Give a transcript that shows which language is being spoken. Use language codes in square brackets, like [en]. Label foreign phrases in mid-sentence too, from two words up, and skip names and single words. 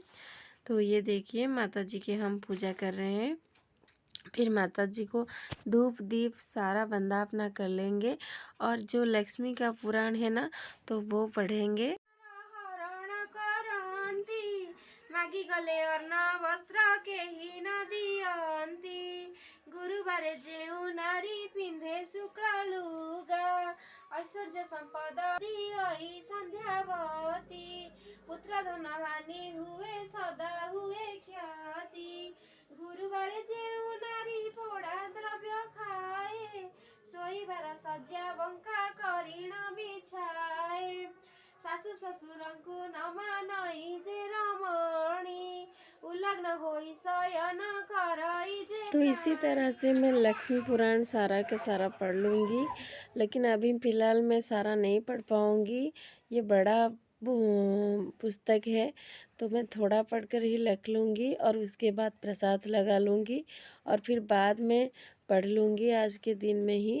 [hi] तो ये देखिए माता जी की हम पूजा कर रहे हैं। फिर माता जी को धूप दीप सारा वंदना कर लेंगे और जो लक्ष्मी का पुराण है ना, तो वो पढ़ेंगे। [or] ମାଗିଗଲେ ଅର୍ଣ୍ଣ ବସ୍ତ୍ର କେହି ନ ଦିଅନ୍ତି। ଗୁରୁବାରେ ଯେଉଁ ନାରୀ ପିନ୍ଧେ ଶୁକ୍ଳ ଲୁଗା, ଐଶ୍ୱର୍ଯ୍ୟ ସମ୍ପଦ ଦିଅଇ ସନ୍ଧ୍ୟାବତୀ। ପୁତ୍ର ଧନ ହାନି ହୁଏ ସଦା ହୁଏ କ୍ଷତି। ଗୁରୁବାରେ ଯେଉଁ ନାରୀ ପୋଡ଼ା ଦ୍ରବ୍ୟ ଖାଏ, ଶୋଇବାର ଶଯ୍ୟା ବଙ୍କା କରିଣ ବିଛାଏ। ଶାଶୁ ଶ୍ୱଶୁରଙ୍କୁ ନ ମାନଇ ଯେ ରମଣୀ, ଉଲଗ୍ନ ହୋଇ ଶୟନ କରଇ ଯେ। [hi] तो इसी तरह से मैं लक्ष्मी पुराण सारा के सारा पढ़ लूँगी, लेकिन अभी फ़िलहाल मैं सारा नहीं पढ़ पाऊँगी। ये बड़ा पुस्तक है, तो मैं थोड़ा पढ़कर ही रख लूँगी और उसके बाद प्रसाद लगा लूँगी और फिर बाद में पढ़ लूँगी आज के दिन में ही।